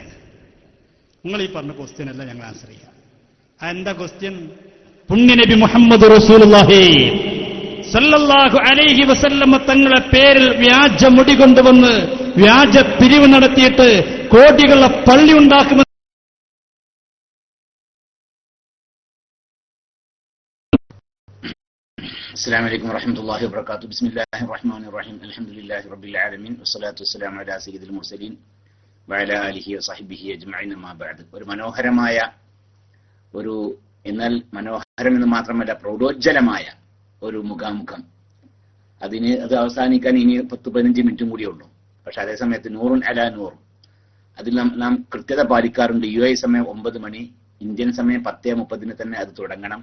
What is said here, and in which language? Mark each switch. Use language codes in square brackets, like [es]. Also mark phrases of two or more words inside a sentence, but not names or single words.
[ml] നിങ്ങൾ ഈ പറഞ്ഞ ക്വസ്റ്റ്യൻ അല്ല ഞങ്ങൾ ആൻസർ ചെയ്യാം. എന്താ ക്വസ്റ്റ്യൻ? പുണ്യനബി മുഹമ്മദ് [ar] رسول الله صلى الله عليه وسلم [ml] തങ്ങളെ പേരിൽ വ്യാജ മുടി കൊണ്ടുവന്ന് വ്യാജ പിരിവ് നടത്തിയിട്ട് കോടികളുടെ പള്ളി ഉണ്ടാക്കുമെന്ന് [ar] السلام عليكم ورحمة الله وبركاته. بسم الله الرحمن الرحيم. الحمد لله رب العالمين والصلاة والسلام على سيد المرسلين وعلى آله وصحبه أجمعين. ما بعد. [ml] ഒരു മനോഹരമായ എന്നാൽ മനോഹരം എന്ന് മാത്രമല്ല പ്രൗഢോജ്ജലമായ ഒരു മുഖാമുഖം. അത് അവസാനിക്കാൻ ഇനി 10-15 മിനിറ്റും കൂടിയേ ഉള്ളൂ. പക്ഷെ അതേസമയത്ത് [ar] نور على نور, [ml] അതിൽ നാം കൃത്യത പാലിക്കാറുണ്ട്. UAE സമയം 9 മണി, ഇന്ത്യൻ സമയം 10:30 തന്നെ അത് തുടങ്ങണം.